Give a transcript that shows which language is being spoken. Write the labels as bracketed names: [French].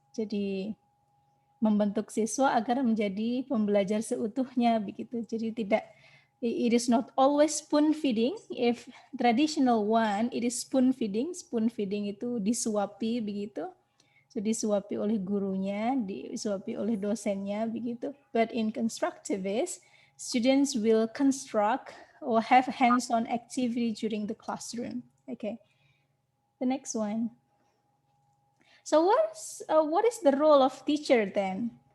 [Indonesian] Jadi membentuk siswa agar menjadi pembelajar seutuhnya begitu. Jadi [English] it is not always spoon feeding. If traditional one, it is spoon feeding. [Indonesian] Spoon feeding itu disuapi begitu. So disuapi oleh gurunya, disuapi oleh dosennya begitu. [English] But in constructivist, students will construct or have hands-on activity during the classroom. Okay. The next one. So what is the role of teacher then?